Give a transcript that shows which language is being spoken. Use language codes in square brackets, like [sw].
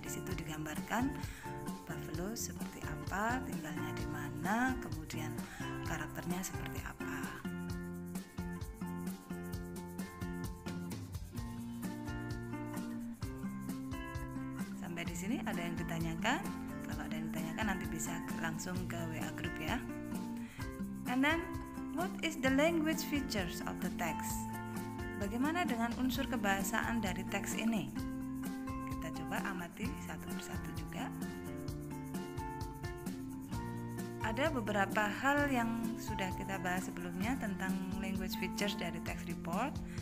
[id] Di situ digambarkan buffalo seperti apa, tinggalnya di mana, kemudian karakternya seperti apa. Sampai di sini ada yang ditanyakan? Kalau ada yang ditanyakan nanti bisa langsung ke WA group ya. [en] And then, what is the language features of the text? [id] Bagaimana dengan unsur kebahasaan dari teks ini? Kita coba amati satu persatu juga. Ada beberapa hal yang sudah kita bahas sebelumnya tentang language features dari text report.